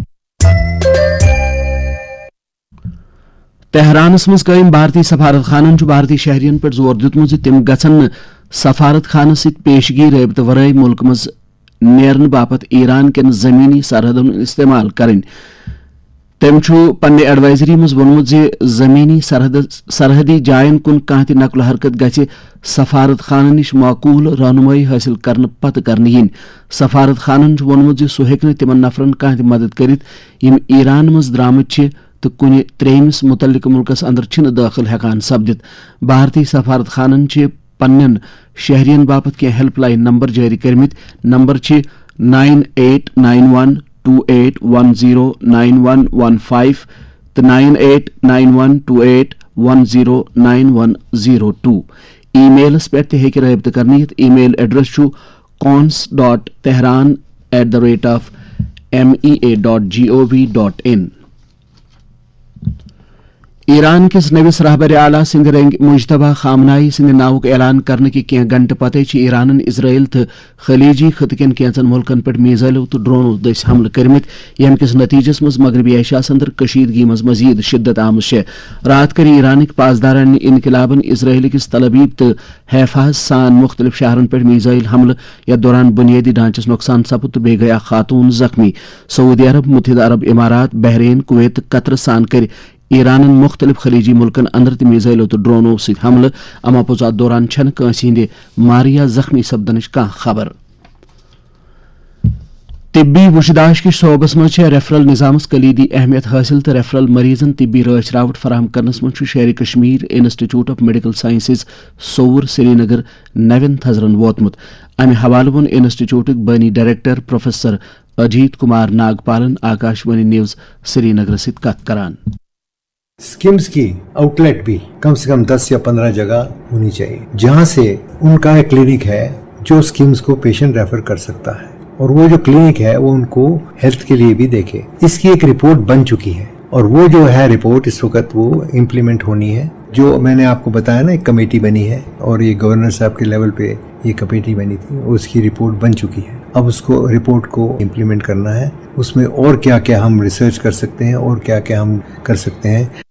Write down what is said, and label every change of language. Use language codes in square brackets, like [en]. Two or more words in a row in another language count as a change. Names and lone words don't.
[ks] تہرانس مز قائم بھارتی سفارت خانن بھارتی شہرین پہ زور دیتمت زِ تم گژھن سفارت خانس ست پیشگی رابطہ ورائے ملک مز نیرن باپت ایران کن زمینی سرحدن استعمال کریں تم پنہ ایڈوائزری مز وونمت زِ زمینی سرحدی جائن کن کانٛہہ تہِ نقل حرکت گژھِ سفارت خانن نش معقول رہنمائی حاصل کرنے پتہ کرنے ین سفارت خانن وونمت زِ سُہ ہیٚکہِ نہٕ تمن نفرن کانٛہہ تہِ مدد کرِتھ یم ایران مز درامٕتۍ چھِ تو کنہ ترٛیٚیمِس متعلقہ ملکس اندر چھِنہٕ دٲخل ہیٚکان سپدِتھ بھارتی سفارت خانن پنن شہرین باپت کینٛہہ [en] helpline number [ks] جاری کرمت نمبر 989128109115 تو 989128109102 ای میلس پہ تہ ہیٚکہِ رٲبطہ کرنے یتھ [en] email address [ks] cons.tehran@mea.gov.in ایران کس نوس رہبر اعلیٰ سند رنگ مجتبہ خامنائی سند ناوک اعلان کرنے کے کینٛہہ گھنٹہ پتہ ایران اسرائیل تو خلیجی خطہ کن کینژن ملکن پہ میزائلو تو ڈرونو دس حملہ کرمت یم کس نتیجس مز مغربی ایشیاس اندر کشیدگی مز مزید شدت آمز رات کر ایرانک پاسداران انقلابن اسرائیل کس تلابیب تو حفاظ سان مختلف شہرن پہ میزائل حملہ یتھ دوران بنیادی ڈھانچس نقصان سپد تو بیٚیہِ گٔیہِ اکھ خاتون زخمی سعودی عرب متحدہ عرب امارات بحرین کویت تو قطر سان کر ایران مختلف خلیجی ملکن اندر تہ میزائلو تو ڈرونو ست حملہ اما پوٚز اتھ دوران چھنہ کٲنٛسہِ ہٕنٛدِ مارٕ یا زخمی سپدنٕچ کانٛہہ خبر طبی وشداش کس شعبس مز ریفرل نظامس کلیدی اہمیت حاصل تو ریفرل مریضن طبی رٲچھ راوٹ فراہم کرنس مز شیر کشمیر انسٹی ٹیوٹ آف میڈیکل سائنسز صور سری نگر نوین تھزرن ووتمت امہ حوالہ وون انسٹیٹیوٹک بانی ڈائریکٹر پروفیسر اجیت کمار ناگپالن آکاشوانی نیوز سری نگر ست کت کران [ur] اسکیمز کی آؤٹ لیٹ بھی کم سے کم 10 یا 15 جگہ ہونی چاہیے جہاں سے ان کا ایک کلینک ہے جو اسکیمز کو پیشنٹ ریفر کر سکتا ہے اور وہ جو کلینک ہے وہ ان کو ہیلتھ کے لیے بھی دیکھے اس کی ایک رپورٹ بن چکی ہے اور وہ جو ہے رپورٹ اس وقت وہ امپلیمنٹ ہونی ہے جو میں نے آپ کو بتایا نا ایک کمیٹی بنی ہے اور یہ گورنر صاحب کے لیول پہ یہ کمیٹی بنی تھی اس کی رپورٹ بن چکی ہے اب اس کو رپورٹ کو امپلیمنٹ کرنا ہے اس میں اور کیا کیا ہم ریسرچ کر سکتے ہیں اور کیا کیا ہم کر سکتے ہیں